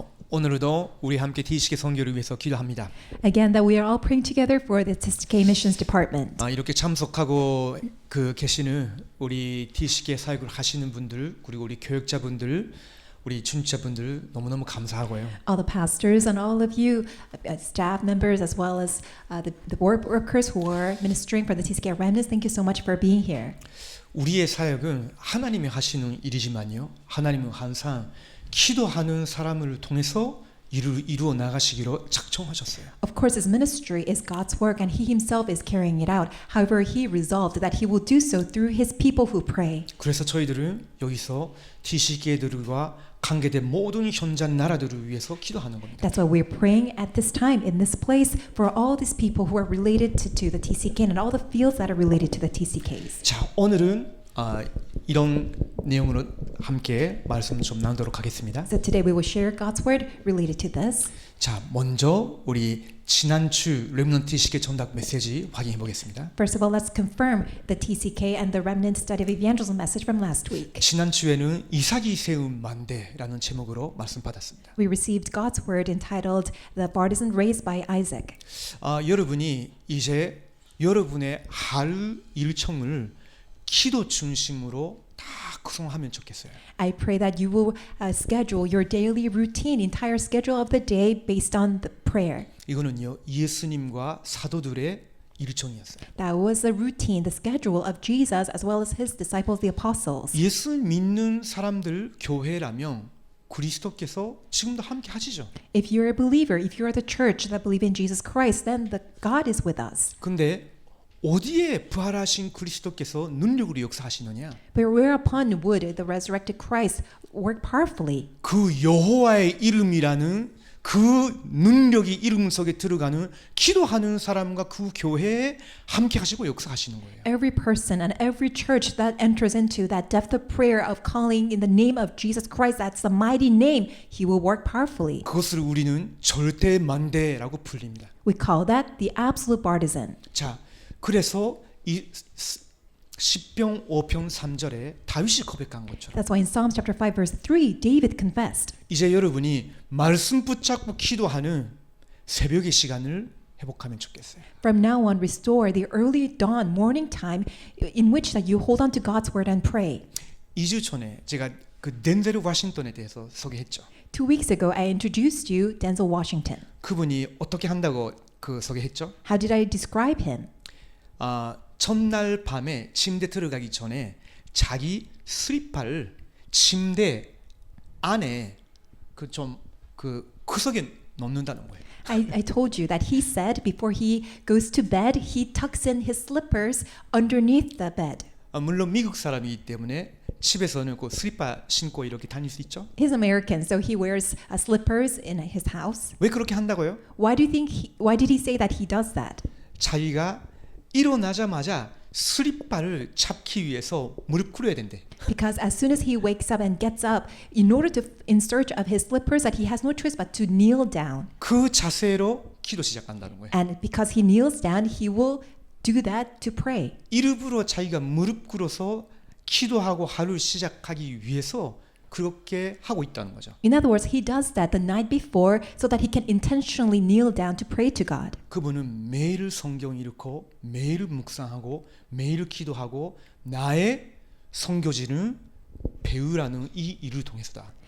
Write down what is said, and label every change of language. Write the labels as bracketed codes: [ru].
[ko] 오늘도 우리 함께 디시계 선교를 위해서 기도합니다. [en] Again, that we are all praying together for the TSK Missions Department. [ko] 이렇게 참석하고 계시는 우리 디시계 사역을 하시는 분들, 그리고 우리 교역자분들, 우리 중직자분들 너무너무 감사하고요. [en] All the pastors and all of you, staff members, as well as the workers who are ministering for the TSK Remnants, thank you so much for being here. [ko] 우리의 사역은 하나님이 하시는 일이지만요, 하나님은 항상 기도하는 사람을 통해서 이루어 나가시기로 작정하셨어요. [en] Of course, his ministry is God's work, and he himself is carrying it out. However, he resolved that he will do so through his people who pray. [ko] 그래서 저희들은 여기서 디시계들과 관계된 모든 현장 나라들을 위해서 기도하는 겁니다. [en] That's why we're praying at this time in this place for all these people who are related to the TCK and all the fields that are related to the TCKs. [ko] 자, 오늘은 이런 내용으로 함께 말씀 좀 나누도록 하겠습니다. [en] So today we will share God's word related to this. [ko] 자, 먼저 우리 지난주 렘넌트 시계 전달 메시지 확인해 보겠습니다. [en] First of all, let's confirm the TCK and the remnant study of evangelism message from last week. [ko] 지난주에는 이삭이 세운 만대라는 제목으로 말씀 받았습니다. [en] We received God's word entitled The Partisan Raised by Isaac. [ko] 여러분이 이제 여러분의 하루 일정을 기도 중심으로 다 구성하면 좋겠어요. [en] I pray that you will schedule your daily routine, entire schedule of the day based on the prayer. [ko] 이거는요, 예수님과 사도들의 일정이었어요. [en] That was the routine, the schedule of Jesus as well as his disciples, the apostles. [ko] 예수 믿는 사람들 교회라면 그리스도께서 지금도 함께 하시죠. [en] If you're a believer, if you're the church that believe in Jesus Christ, then God is with us. [ko] 근데 어디에 부활하신 그리스도께서 능력으로 역사하시느냐? [en] But whereupon would the resurrected Christ work powerfully? [ko] 그 여호와의 이름이라는 그 능력이 이름 속에 들어가는 기도하는 사람과 그 교회에 함께 하시고 역사하시는 거예요. [en] Every person and every church that enters into that depth of prayer of calling in the name of Jesus Christ, that's the mighty name, he will work powerfully. [ko] 그것을 우리는 절대 만대라고 불립니다. [en] We call that the absolute partisan. [ko] 자, 그래서 이 시편 5편 3절에 다윗이 고백한 것처럼 [en] That's why in Psalms chapter 5 verse 3, David confessed. [ko] 이제 여러분이 말씀 붙잡고 기도하는 새벽의 시간을 회복하면 좋겠어요. [en] From now on, restore the early dawn morning time in which that you hold on to God's word and pray. [ko] 2주 전에 제가 그 덴젤 워싱턴에 대해서 소개했죠. [en] 2 weeks ago, I introduced you Denzel Washington. [ko] 그분이 어떻게 한다고 소개했죠? [en] How did I describe him? [ko] 첫날 밤에 침대 들어가기 전에 자기 슬리퍼를 침대 안에 그 구석에 넣는다는 거예요. [en] I told you that he said before he goes to bed, he tucks in his slippers underneath the bed. [ko] 물론 미국 사람이기 때문에 집에서는 그 슬리퍼 신고 이렇게 다닐 수 있죠. [en] He's American, so he wears slippers in his house. [ko] 왜 그렇게 한다고요? [en] Why did he say that he does that? [ko] 자기가 일어나자마자 슬리퍼를 잡기 위해서 무릎 꿇어야 된대. [en] Because as soon as he wakes up and gets up, in order to in search of his slippers, that he has no choice but to kneel down. [ko] 그 자세로 기도 시작한다는 거예요. [en] And because he kneels down, he will do that to pray. [ko] 일부러 자기가 무릎 꿇어서 기도하고 하루를 시작하기 위해서 그렇게 하고 있다는 거죠. [en] In other words, he does that the night before so that he can intentionally kneel down to pray to God. [ko] 그분은 매일 성경 읽고 매일 묵상하고 매일 기도하고 나의 선교지는 배우라는 이 일을 통해서다.